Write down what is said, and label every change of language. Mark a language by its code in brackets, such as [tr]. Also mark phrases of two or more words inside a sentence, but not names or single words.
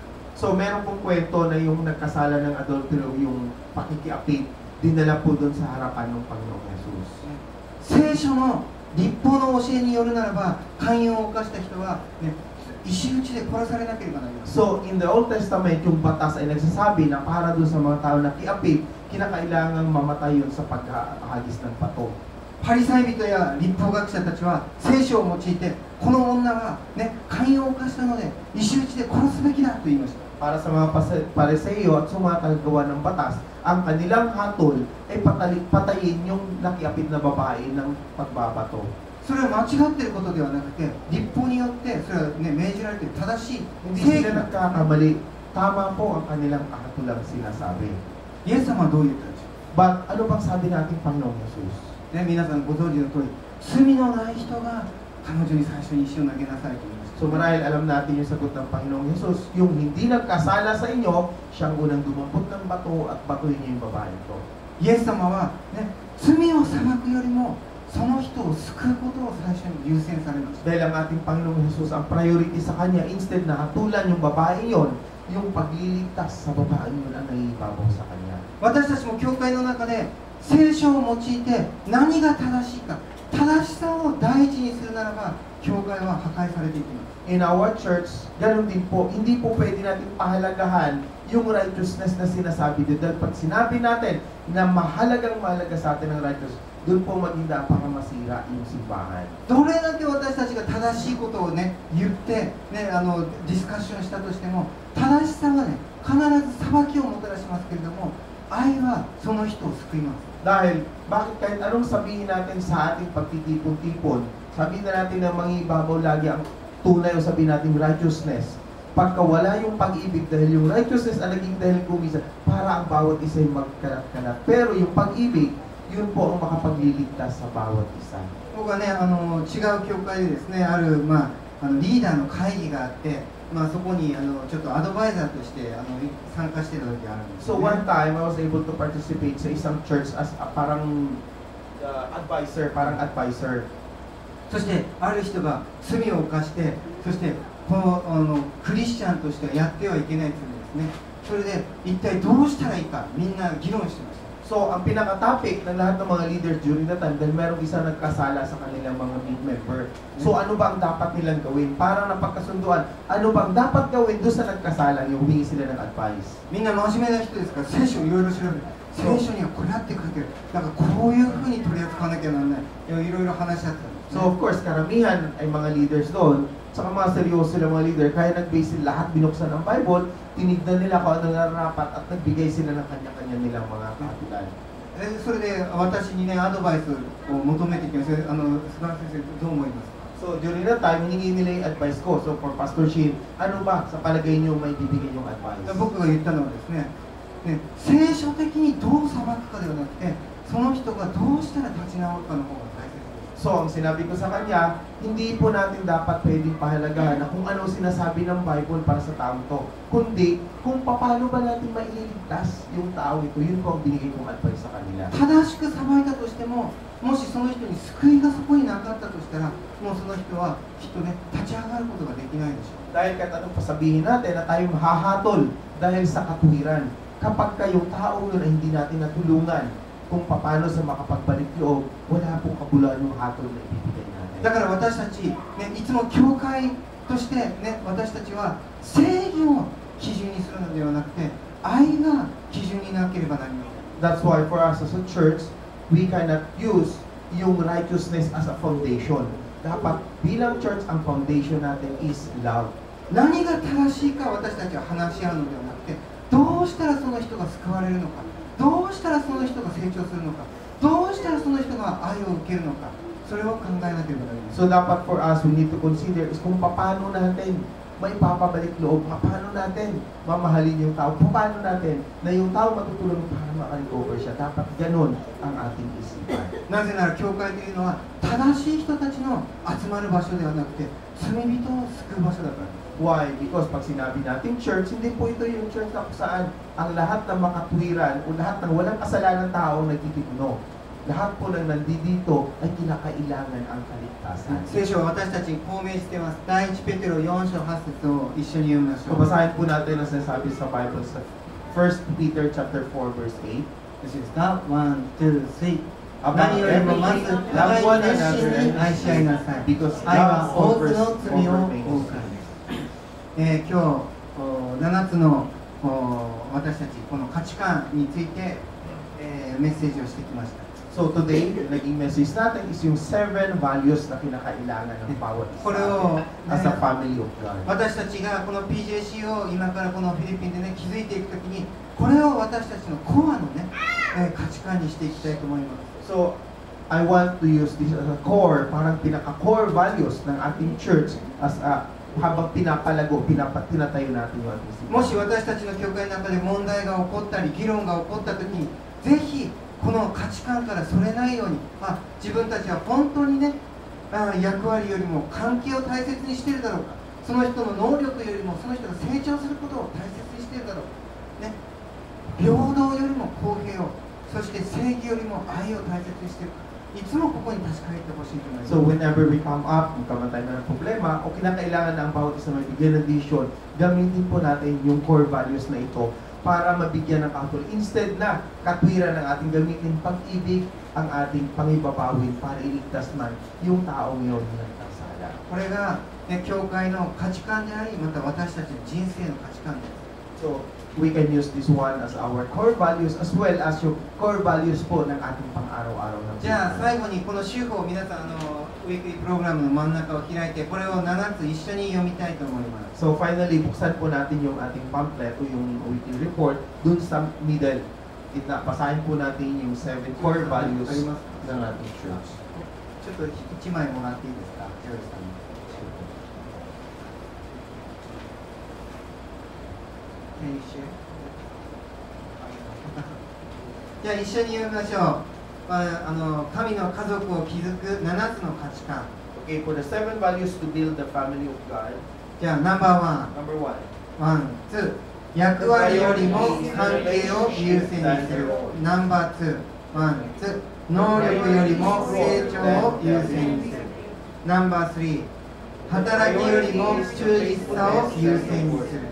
[tl] So meron pong kwento na yung nagkasala ng adultery, yung pakikiapit, dinala po doon sa harapan ng Panginoong Jesus. [ja] 聖書の立法の教えによるならば、姦淫を犯した人は、ね、石打ちで殺されなければなりません。 [en] So in the Old Testament, [tl] yung batas ay nagsasabi na para doon sa mga tao na kiapit, kinakailangang mamatay yun sa paghahagis ng pato. [ja] パリサイ人や立法学者たちは聖書を用いて、この女は、ね、姦淫を犯したので石打ちで殺すべきだと言いました。 [tl] Para sa mga Pariseo at sa mga tagagawa ng batas, ang kanilang hatol ay patayin yung nakiapit na babae ng pagbabato. [ja] それは間違っていることではなくて、立法によってそれは、ね、命じられている正しい [tl] Hindi [ja] 正 [tl] sila [ja] 義な。 [tl] nagkakamali. Tama po ang kanilang katulang sinasabi. [ja] イエス様はどう言ったんでしょ [tl] But ano bang sabi nating Panginoong Jesus? [ja] う、ね、皆さんご存知の通り、罪のない人が彼女に最初に石を投げなさいと言いました。 [tl] So marahil alam natin yung sagot ng Panginoong Jesus, yung hindi nagkasala sa inyo, siyang unang dumampot ng bato at batuhin niyo yung babae ito. [ja] イエス様は、ね、罪を裁くよりもその人を救うことを最初に優先されました。 [tl] Dahil ang ating Panginoong Jesus, ang priority sa Kanya, instead na hatulan yung babae yon, yung pagliligtas sa babae yun ang naiibabaw sa Kanya. [ja] 私たちも教会の中で聖書を用いて何が正しいか、正しさを第一にするならば教会は破壊されていきます。 [tl] In our church, ganun din po, hindi po pwede natin pahalagahan yung righteousness na sinasabi doon. Dahil pag sinabi natin na mahalagang mahalaga sa atin ang righteousness, doon po maging para masira yung simbahan. [ja] どれだけ私たちが正しいことをね、言って、ね、ディスカッションしたとしても、正しさはね、必ず裁きをもたらしますけれども、愛はその人を救います。 [tl] Dahil, bakit kahit anong sabihin natin sa ating pagtitipon-tipon, sabihin na natin na mangibabaw lagi ang tunay o sabihin natin righteousness. Pagka wala yung pag-ibig dahil yung righteousness ang naging dahil kumisa, para ang bawat isa ay magkalat-kalat. Pero yung pag-ibig, yun po ang makapagliligtas sa bawat isa. [ja] 僕はね、違う教会でですね、ある、リーダーの会議があって、そこにちょっとアドバイザーとして参加してた時があるんです、ね。 [en] So one time, I was able to participate [tl] sa isang [en] church as parang advisor. [ja] そしてある人が罪を犯して、そしてクリスチャンとしてはやってはいけない罪ですね。それで一体どうしたらいいかみんな議論してました。 [tl] So, ang pinaka-topic ng lahat ng mga leaders [en] during that time, [tl] dahil merong isa nagkasala sa kanilang mga member. So, ano ba ang dapat nilang gawin? Para napagkasunduan, ano ba ang dapat gawin doon sa nagkasala? Yung humingi sila ng advice. [ja] みんな真面目な人ですから聖書をいろいろ調べる。聖書にはこれやって書いてる。だからこういうふうに取り扱わなきゃならない。いろいろ話し合ってたんです、ね。 [en] So, of course, [tl] karamihan ay mga leaders doon. Saka mga seryoso sila mga leader, kaya nag-base sila lahat binuksan ng Bible, tinignan nila kung ano nararapat at nagbigay sila ng kanya-kanya nilang mga kahatulan. [ja] それで私にね、アドバイスを求めてきました。菅原先生、どう思いますか？ [en] So, during that time, [tl] hiningi nila yung advice ko. So, for Pastor Shin, ano ba sa palagay niyo may bibigay yung advice? [ja] 僕が言ったのはですね、聖書的にどう裁くかではなくて、その人がどうしたら立ち直るかの方が大切です。 [tl] So, ang sinabi ko sa kanya, hindi po natin dapat pwedeng pahalagahan na kung ano sinasabi ng Bible para sa taong to. Kundi, kung paano ba natin mailigtas yung tao ito, yun po ang binigay kong advice sa kanila. [ja] 正しく裁いたとしても、もしその人に救いがそこになかったとしたら、もうその人はきっとね、立ち上がることができないでしょう。 [tl] Dahil kahit anong pasabihin natin na tayo mahahatol dahil sa katuwiran, kapag kayong tao yun ay hindi natin natulungan kung paano sa makapagbalik loob, wala pong kabuluhan yung hatol na ibibigay natin. [ja] だから私たち、ね、いつも教会として、ね、私たちは正義を基準にするのではなくて、愛が基準になければなりません。 [en] That's why for us as a church, we cannot use yung righteousness as a foundation. [tl] Dapat bilang church, ang foundation natin is love. [ja] 何が正しいか私たちは話し合うのではなくて、どうしたらその人が救われるのか、どうしたらその人が成長するのか、どうしたらその人が愛を受けるのか、それを考えなければなりません。 [tl] So dapat [en] for us, we need to consider is [tl] kung paano natin maipapabalik loob, paano natin mamahalin yung tao, paano natin na yung tao matutulungan para maka-recover siya. Dapat ganun ang ating isipan. [ja] なぜなら教会というのは正しい人たちの集まる場所ではなくて、罪人を救う場所だからです。 [en] Why? [tl] Because pag sinabi natin church, hindi po ito yung church na kung saan ang lahat ng makatwiran o lahat ng walang kasalanan tao nagtitipuno. Lahat po ng nandito ay kinakailangan ang kaligtasan. [ja] 聖書は私たちに公明しています。第1ペテロ4章8節を一緒に読みましょ [tl] So [ja] う。 [tl] basahin po natin ang sinasabi sa Bible sa 1 Peter chapter 4 verse 8. [ja] よろしいですか ?1、2、3。 [en] About [ja] 何よりもまず [en] everything, [ja] 互 [en] love [ja] い [en] one [ja] に熱心 [en] another [ja] に愛し合いなさい。 [en] because [ja] 愛は [en] love [ja] 多くの罪を負うからです。今日7つの私たちこの価値観について、メッセージをしてきました。 [tl] So today, naging message natin is yung 7 values na kinakailangan ng bawat [ja] これ [tl] isa [ja] を、 [en] as a family of God. [ja] 私たちがこの PJC を今からこのフィリピンでね築いていくときにこれを私たちのコアのね、価値観にしていきたいと思います。 [en] So, I want to use this as a core, [tl] parang pinaka- [en] core values [tl] ng ating church [en] as a [tl] habang pinapalago, tinatayo natin yung ating simbahan. [ja] もし私たちの教会の中で問題が起こったり議論が起こったときにぜひこの価値観からそれないように自分たちは本当にね役割よりも関係を大切にしているだろうかその人の能力よりもその人が成長することを大切にしているだろうか、ね、平等よりも公平をそして正義よりも愛を大切にしているかいつもここに確かめてほしいと思います。 [en] So whenever we come up, [tl] magkaroon tayo ng problema o kinakailangan na ang bawat isa mabigyan ng vision, gamitin po natin yung core values na ito para mabigyan ng katulad. Instead na katwiran ng ating gamitin pag-ibig ang ating pangibabawin para iligtas man yung taong yun na nagkasala. [ja] これが、ね、教会の価値観でありまた私たちの人生の価値観です。 [en] So we can use this one as our core values as well as yung core values [tl] po ng ating pang-araw-araw na [ja] じゃあ [tl] buhay. [ja] 最後にこの週報を皆さんウィークリープログラムの真ん中を開いてこれを7つ一緒に読みたいと思います。 [en] So finally, [tl] buksan po natin yung ating pamphlet o yung [en] weekly report [tl] dun sa middle. Basahin po natin yung 7 [en] core values [tl] ng ating church. [ja] ちょっと1枚もらっていいですか、ジョイさんに。じゃあ一緒に読みましょう。神の家族を築く7つの価値観。 [en] Okay, for the 7 values to build the family of God. [ja] じゃあナンバーワン。 [en] Number 1. [ja] ワン、ツー。役割よりも関係を優先にする。ナンバーツー。ワン、ツー。能力よりも成長を優先にする。ナンバースリー。働きよりも忠実さを優先にする。